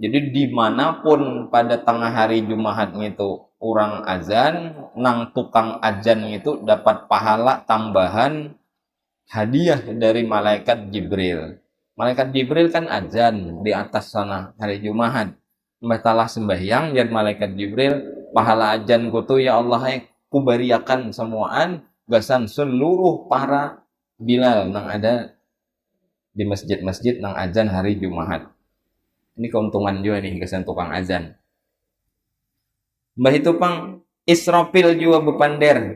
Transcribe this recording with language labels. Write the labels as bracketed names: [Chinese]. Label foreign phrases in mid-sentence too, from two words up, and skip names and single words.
[Banjar] Jadi dimanapun pada tengah hari Jumat itu orang azan, nang tukang azan itu dapat pahala tambahan hadiah dari malaikat Jibril. [Indonesian] Malaikat Jibril kan azan di atas sana hari Jumat. [Banjar] Matalah sembahyang dan malaikat Jibril, pahala azan kutu ya Allah kubariakan semuaan gasan seluruh para Bilal nang ada di masjid-masjid nang azan hari Jumat. Ini keuntungan juga nih gasan tukang azan. Mbah itu pang Israfil juga bepander.